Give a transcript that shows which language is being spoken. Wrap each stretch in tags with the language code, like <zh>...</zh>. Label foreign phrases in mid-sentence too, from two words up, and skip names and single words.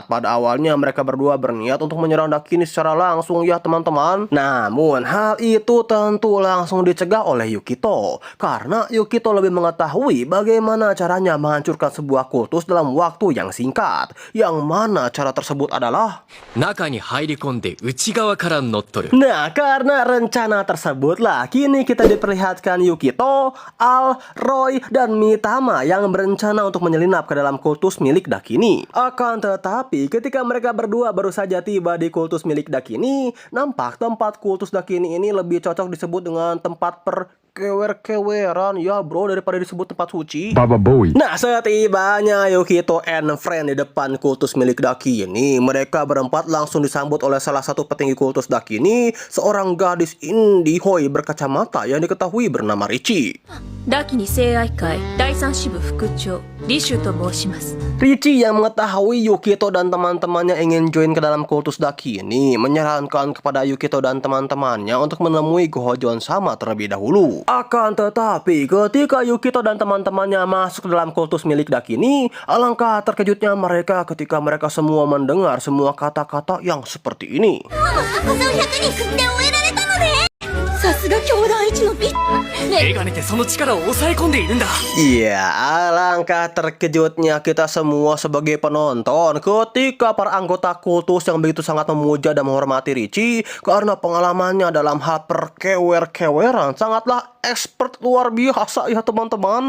<id>Pada awalnya mereka berdua berniat untuk menyerang Dakini secara langsung ya teman-teman. Namun hal itu tentu langsung dicegah oleh Yukito karena Yukito lebih mengetahui bagaimana caranya menghancurkan sebuah kultus dalam waktu yang singkat. Yang mana cara tersebut adalah</id> <ja>中に入り込んで内側から乗っ取る。</ja> <id>Nah, karena rencana tersebutlah kini kita diperlihatkan Yukito, Al, Roy, dan Mitama yang berencana untuk menyelinap ke dalam kultus milik Dakini. Akan tetapi ketika mereka berdua baru saja tiba di kultus milik Dakini, nampak tempat kultus Dakini ini lebih cocok disebut dengan tempat kewer-keweran ya bro daripada disebut tempat suci. Baba Bowie. Nah, setibanya Yukito</id> <en>and friend</en> <id>di depan kultus milik Dakini, mereka berempat langsung disambut oleh salah satu petinggi kultus Dakini, seorang gadis indihoi berkacamata yang diketahui bernama Richie.</id> <ja>ダキニ聖愛会第三支部副長リシュと申します。</ja> <id>Richie yang mengetahui Yukito dan teman-temannya ingin join ke dalam kultus Dakini menyarankan kepada Yukito dan teman-temannya untuk menemui Gohoujon sama terlebih dahulu. Akan tetapi ketika Yukito dan teman-temannya masuk ke dalam kultus milik Dakini, alangkah terkejutnya mereka ketika mereka semua mendengar semua kata-kata yang seperti ini.</id> <ja>さすが教団一のビッ。メガネってその力を抑え込んでいるんだ。</ja> <id>Iya, alangkah terkejutnya kita semua sebagai penonton ketika para anggota kultus yang begitu sangat memuja dan menghormati Richie karena pengalamannya dalam hal perkewer-keweran sangatlah expert luar biasa ya teman-teman.</id>